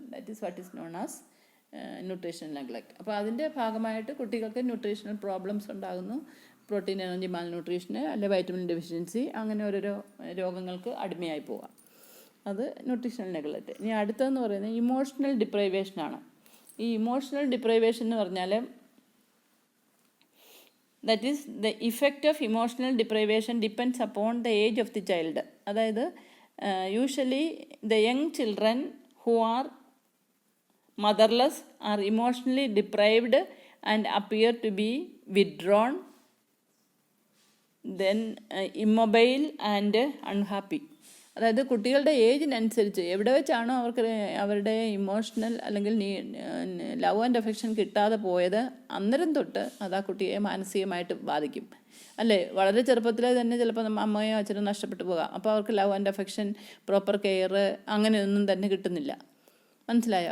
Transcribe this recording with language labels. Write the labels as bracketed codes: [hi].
[en] That is what is known as nutritional neglect. [ml] അപ്പോൾ അതിൻ്റെ ഭാഗമായിട്ട് കുട്ടികൾക്ക് ന്യൂട്രീഷണൽ പ്രോബ്ലംസ് ഉണ്ടാകുന്നു. പ്രോട്ടീൻ എനർജി മാൽന്യൂട്രീഷന് അല്ലെ വൈറ്റമിൻ ഡെഫിഷ്യൻസി, അങ്ങനെ ഓരോരോ രോഗങ്ങൾക്ക് അടിമയായി പോകാം. അത് ന്യൂട്രീഷണൽ നെഗ്ലക്റ്റ്. ഇനി അടുത്തതെന്ന് പറയുന്നത് ഇമോഷണൽ ഡിപ്രൈവേഷനാണ്. ഈ ഇമോഷണൽ ഡിപ്രൈവേഷൻ എന്ന് പറഞ്ഞാൽ [en] that is the effect of emotional deprivation depends upon the age of the child. അതായത് usually the young children who are motherless are emotionally deprived and appear to be withdrawn, then immobile and unhappy. [ml] അതായത് കുട്ടികളുടെ ഏജിനനുസരിച്ച് എവിടെ വെച്ചാണോ അവർക്ക് അവരുടെ emotional അല്ലെങ്കിൽ love and affection കിട്ടാതെ പോയത് അന്നേരം തൊട്ട് അത് ആ കുട്ടിയെ മാനസികമായിട്ട് ബാധിക്കും, അല്ലേ? വളരെ ചെറുപ്പത്തിലെ തന്നെ ചിലപ്പോൾ അമ്മയോ അച്ഛനോ നഷ്ടപ്പെട്ടു പോകാം. അപ്പോൾ അവർക്ക് love and affection, proper care അങ്ങനെയൊന്നും തന്നെ കിട്ടുന്നില്ല. മനസ്സിലായോ?